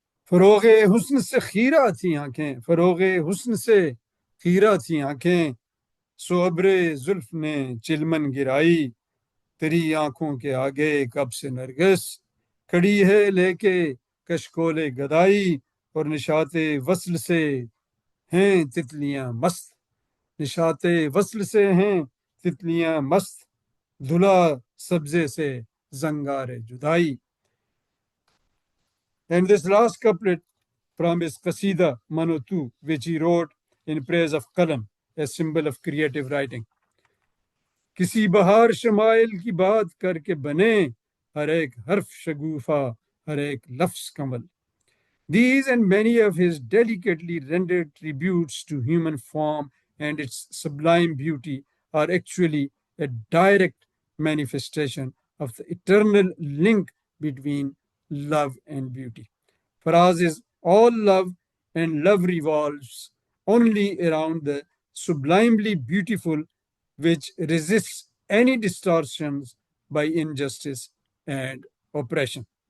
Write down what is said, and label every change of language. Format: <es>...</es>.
<ur>فروغ حسن سے خیرہ تھی آنکھیں، فروغ حسن سے خیرہ تھی آنکھیں، سو ابر زلف نے چلمن گرائی، تیری آنکھوں کے آگے کب سے نرگس کھڑی ہے لے کے کشکول گدائی، اور نشاط وصل سے ہیں تتلیاں مست، نشاط وصل سے ہیں تتلیاں مست، دھلا سبزے سے زنگار جدائی.</ur> <en>And this last couplet from his Qasida Manotu, which he wrote in praise of Qalam, a symbol of creative writing.</en> <ur>کسی بہار شمائل کی بات کر کے بنے ہر ایک حرف شگوفہ ہر ایک لفظ کمل.</ur> <en>These and many of his delicately rendered tributes to human form and its sublime beauty are actually a direct manifestation of the eternal link between love and beauty. Faraz is all love, and love revolves only around the sublimely beautiful, which resists any distortions by injustice and oppression.</en>